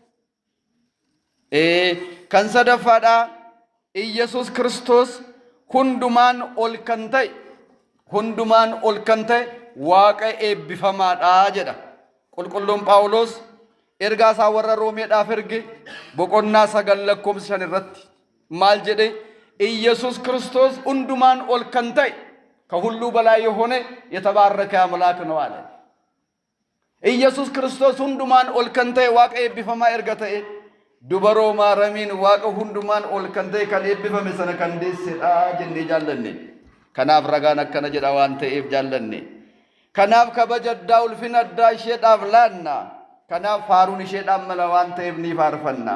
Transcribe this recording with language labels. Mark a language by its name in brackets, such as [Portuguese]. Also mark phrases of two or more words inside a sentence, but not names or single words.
[Oromo] Kan sadaffaadha Iyyasuus Kiristoos hundumaan ol kan ta'e, hundumaan ol kan ta'e Waaqa eebbifamaadha jedha. Qulqulluun Phaawulos ergaa isaa warra Roomeedhaaf erge boqonnaa 9 lakkoofsa 5 irratti maal jedhe? Iyyasuus Kiristoos hundumaan ol kan ta'e [Amharic] ከሁሉ በላይ የሆነ የተባረከ አምላክ ነው አለ። ኢየሱስ ክርስቶስ [Oromo] hundumaan ol kan ta'e Waaqa eebbifamaa erga ta'e dubaroo maaramiin Waaqa hundumaan ol kan ta'e kan eebbifame sana kan deessedha jennee jaallanne. Kanaaf ragaan akkana jedha waan ta'eef jaallanne. Kanaaf kabaja addaa ulfina addaa isheedhaaf laanna. Kanaaf faaruun isheedhaan mala waan ta'eef ni faarfanna.